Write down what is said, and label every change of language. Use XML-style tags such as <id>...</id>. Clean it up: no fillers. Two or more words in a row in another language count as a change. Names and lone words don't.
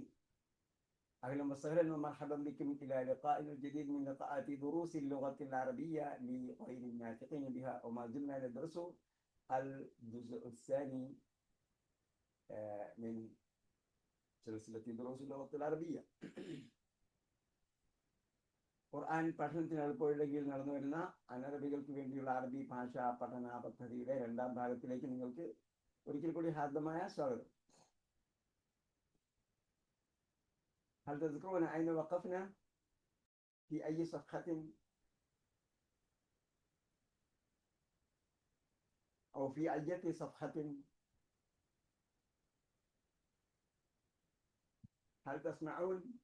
<ar>أهلا وسهلا ومرحبا بكم إلى لقاء جديد من لقاءات دروس اللغة العربية لغير الناطقين بها، وما زلنا ندرس الجزء الثاني من سلسلة دروس اللغة العربية.</ar> <ml>ഖുർആൻ പഠനത്തിന് എളുപ്പമുണ്ടെങ്കിൽ നടന്നു വരുന്ന അനറബികൾക്ക് വേണ്ടിയുള്ള അറബി ഭാഷാ പഠന പദ്ധതിയുടെ രണ്ടാം ഭാഗത്തിലേക്ക് നിങ്ങൾക്ക് ഒരിക്കൽ കൂടി ഹാർദമായ സ്വാഗതം.</ml> <ar>هل تذكرون أين وقفنا؟ في أي صفحة أو في أي صفحة؟ هل تسمعون؟</ar>